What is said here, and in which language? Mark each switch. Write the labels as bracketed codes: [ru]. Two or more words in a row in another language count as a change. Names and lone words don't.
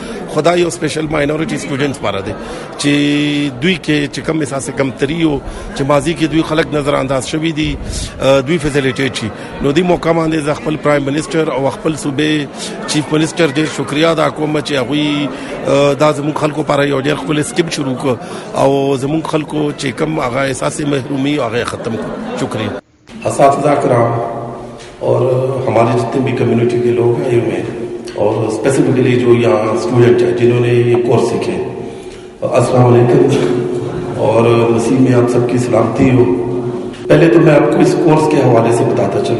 [ps] خدای یو [en] special minority students [ps] لپاره دی چې دوی کې چې کم احساس کم تریو چې ماضی کې دوی خلک نظر انداز شوي دي دوی فیسیلیټیټ شي. نو دی موقع باندې خپل [en] prime minister [ps] او خپل صوبې [en] chief minister [ps] ډېر شکریا ادا کوم چې هغوی دا زموږ خلکو لپاره یو ډېر ښکلی سکیم شروع کړ او زموږ خلکو چې کم هغه احساس محرومي هغه ختم کړ. [ur] شکریہ. اساتذہ کرام اور ہمارے جتنے بھی کمیونٹی کے لوگ آئے ہوئے ہیں اور اسپیسیفکلی جو یہاں اسٹوڈنٹ ہیں جنہوں نے یہ کورس سیکھے, السلام علیکم اور مسیح میں آپ سب کی سلامتی ہو. پہلے تو میں آپ کو اس کورس کے حوالے سے بتاتا چلوں.